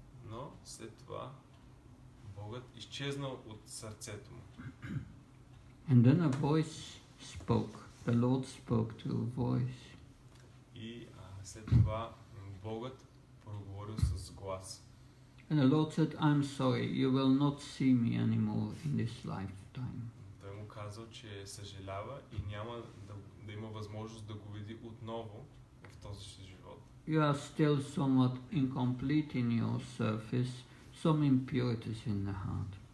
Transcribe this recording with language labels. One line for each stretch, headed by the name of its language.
Bulgarian: Но след това Богът изчезнал от сърцето му.
English: And then a voice spoke. The Lord spoke to a voice.
Bulgarian: И след това Богът проговорил с глас.
English: And the Lord said, I'm sorry, you will not see me anymore in this lifetime.
Bulgarian: Той му казал, че съжалява и няма да има възможност да го види отново в този си живот.
English: You are still somewhat incomplete in your service, some impurities in the heart.